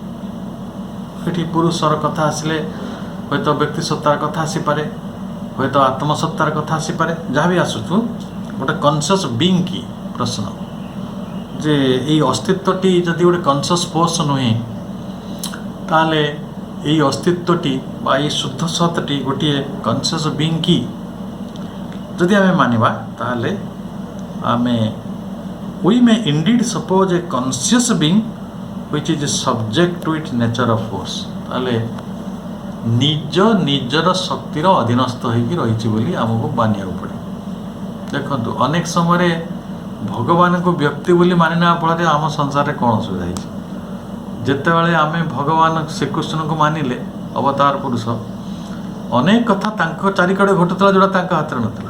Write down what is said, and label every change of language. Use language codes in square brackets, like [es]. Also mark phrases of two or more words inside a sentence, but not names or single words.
[or] ଏଠି ପୁରୁଷର କଥା ଆସିଲେ ହୁଏତ ବ୍ୟକ୍ତି ସତ୍ତାର କଥା ଆସିପାରେ, ହୁଏତ ଆତ୍ମସତ୍ତାର କଥା ଆସିପାରେ, ଯାହା ବି ଆସୁଛୁ, ଗୋଟେ [en] conscious being [or] କି ପ୍ରଶ୍ନ ଯେ ଏଇ ଅସ୍ତିତ୍ୱଟି ଯଦି ଗୋଟେ [en] conscious force [or] ନୁହେଁ, ତାହେଲେ ଏଇ ଅସ୍ତିତ୍ୱଟି ବା ଏଇ ଶୁଦ୍ଧ ସତ୍ଟି ଗୋଟିଏ [en] conscious being [or] କି ଯଦି ଆମେ ମାନିବା, ତାହେଲେ ଆମେ [en] we may indeed suppose a conscious being which is subject to its nature of force। [or] ତାହେଲେ ନିଜର ଶକ୍ତିର ଅଧୀନସ୍ଥ ହେଇକି ରହିଛି ବୋଲି ଆମକୁ ମାନିବାକୁ ପଡ଼େ। ଦେଖନ୍ତୁ, ଅନେକ ସମୟରେ ଭଗବାନଙ୍କୁ ବ୍ୟକ୍ତି ବୋଲି ମାନି ନେବା ଫଳରେ ଆମ ସଂସାରରେ କ'ଣ ଅସୁବିଧା ହେଇଛି? ଯେତେବେଳେ ଆମେ ଭଗବାନ ଶ୍ରୀକୃଷ୍ଣଙ୍କୁ ମାନିଲେ ଅବତାର ପୁରୁଷ, ଅନେକ କଥା ତାଙ୍କ ଚାରିକଡ଼େ ଘଟୁଥିଲା ଯେଉଁଟା ତାଙ୍କ ହାତରେ ନଥିଲା।